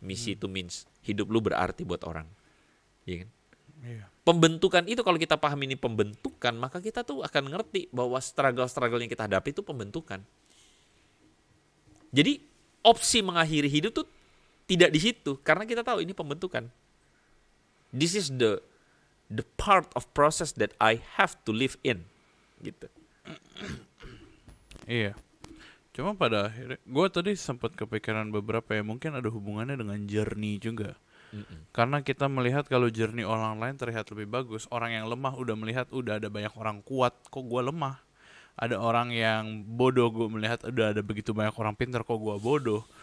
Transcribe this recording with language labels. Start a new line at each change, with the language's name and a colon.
Indonesian: Misi itu means hidup lu berarti buat orang. Iya kan? Iya. Pembentukan itu kalau kita paham ini pembentukan, maka kita tuh akan ngerti bahwa struggle-struggle yang kita hadapi itu pembentukan. Jadi opsi mengakhiri hidup tuh tidak di situ, karena kita tahu ini pembentukan.
English: This is the part of process that I have to live in.
Indonesian: Gitu. Iya. Cuma pada akhirnya, gue tadi sempat kepikiran beberapa ya, mungkin ada hubungannya dengan journey juga. Karena kita melihat kalau journey orang lain terlihat lebih bagus. Orang yang lemah udah melihat udah ada banyak orang kuat, kok gue lemah. Ada orang yang bodoh, gue melihat udah ada begitu banyak orang pintar, kok gue bodoh.